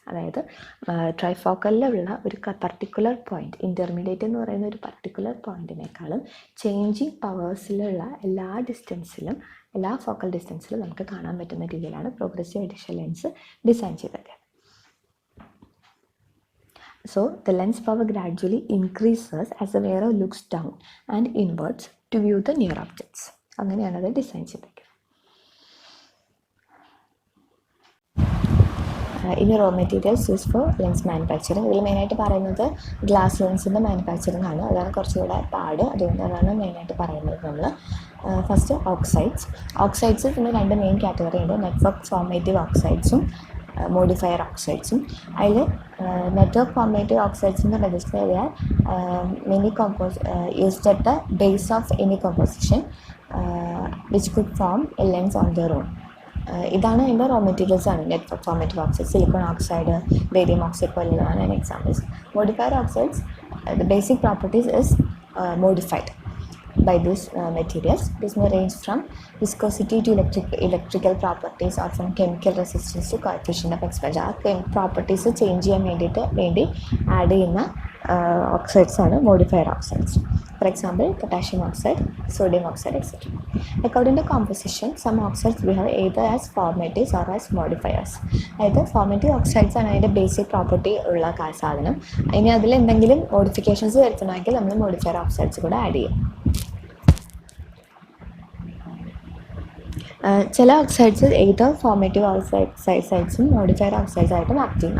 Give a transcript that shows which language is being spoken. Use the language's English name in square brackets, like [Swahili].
[Malayalam] അതായത് ട്രൈഫോക്കലിലുള്ള ഒരു particular point, intermediate എന്ന് പറയുന്ന ഒരു പർട്ടിക്കുലർ പോയിൻറ്റിനേക്കാളും ചേഞ്ചിങ് പവേഴ്സിലുള്ള എല്ലാ ഫോക്കൽ ഡിസ്റ്റൻസിലും നമുക്ക് കാണാൻ പറ്റുന്ന രീതിയിലാണ് പ്രോഗ്രസീവ് അഡീഷൻ ലെൻസ് ഡിസൈൻ ചെയ്തത്. [English] So the lens power gradually increases as the wearer looks down and inwards to view the near objects. [Malayalam] അങ്ങനെയാണ് അത് ഡിസൈൻ ചെയ്തത്. ഇനി [English] Raw materials use for lens manufacturing. [Malayalam] ഇതിൽ മെയിനായിട്ട് പറയുന്നത് ഗ്ലാസ് ലെൻസിൻ്റെ മാനുഫാക്ചറിങ് ആണ്. അതാണ് കുറച്ചുകൂടെ പാട്, അതുകൊണ്ടാണ് മെയിനായിട്ട് പറയുന്നത് നമ്മൾ. ഫസ്റ്റ് ഓക്സൈഡ്സ് പിന്നെ 2 മെയിൻ കാറ്റഗറി ഉണ്ട്, നെറ്റ്വർക്ക് ഫോർമേറ്റീവ് ഓക്സൈഡ്സും മോഡിഫയർ ഓക്സൈഡ്സും. അതിൽ നെറ്റ്വർക്ക് ഫോർമേറ്റീവ് ഓക്സൈഡ്സിൻ്റെ രജിസ്റ്റർ ചെയ്യാൻ [English] Many used at the base of any composition which could form a lens on their own. [Malayalam] ഇതാണ് അതിൻ്റെ റോ മെറ്റീരിയൽസ് ആണ്. Network formative oxide, silicone oxide, barium oxide പോലെയുള്ളതാണ് അതിന് examples. [English] Modifier oxides, the basic properties is modified by these materials. This may range from viscosity to electrical properties or from chemical resistance to coefficient of expansion. [Malayalam] ആ properties change ചെയ്യാൻ വേണ്ടി add ചെയ്യുന്ന oxides ആണ് modifier oxides. [English] For example, potassium oxide, sodium oxide, etc. According to composition, some oxides behave either as formatives or as modifiers. [Malayalam] അതായത് formative oxides ആണ് അതിൻ്റെ basic property ഉള്ള സാധനം. ഇനി അതിൽ എന്തെങ്കിലും മോഡിഫിക്കേഷൻസ് വരുത്തണമെങ്കിൽ നമ്മൾ മോഡിഫയർ ഓക്സൈഡ്സ് കൂടെ ആഡ് ചെയ്യും. ചില ഓക്സൈഡ്സ് ഏതോ ഫോർമേറ്റീവ് ഓക്സൈഡ്സും മോഡിഫയർ ഓക്സൈഡ്സ് ആയിട്ടും ആക്ട് ചെയ്യും.